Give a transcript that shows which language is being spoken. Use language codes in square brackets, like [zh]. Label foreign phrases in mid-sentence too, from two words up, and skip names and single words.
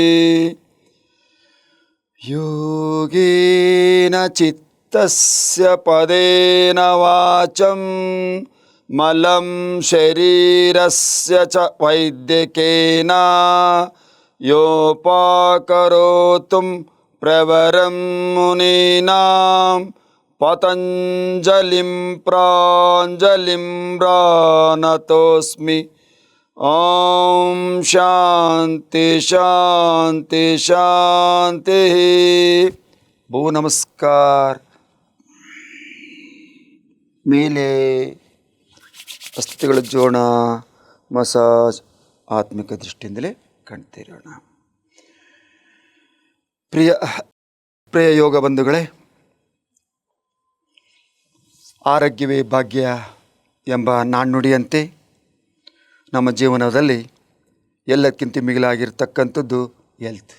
[sa] योगेन चित्तस्य पदेन वाचं मलं शरीरस्य च वैद्यकेन योपाकरोतुं प्रवरं मुनीनां पतञ्जलिं प्राञ्जलिं प्रणतोऽस्मि। ओम शांति शांति शांतिः। भू नमस्कार। [kn] ಮೇಲೆ ಅಸ್ಥಿಗಳ ಜೋಣ ಮಸಾಜ್ ಆತ್ಮಿಕ ದೃಷ್ಟಿಯಿಂದಲೇ ಕಾಣ್ತಿರೋಣ. ಪ್ರಿಯ ಯೋಗ ಬಂಧುಗಳೇ, ಆರೋಗ್ಯವೇ ಭಾಗ್ಯ ಎಂಬ ನಾಣ್ಣುಡಿಯಂತೆ ನಮ್ಮ ಜೀವನದಲ್ಲಿ ಎಲ್ಲಕ್ಕಿಂತ ಮಿಗಿಲಾಗಿರ್ತಕ್ಕಂಥದ್ದು ಹೆಲ್ತ್.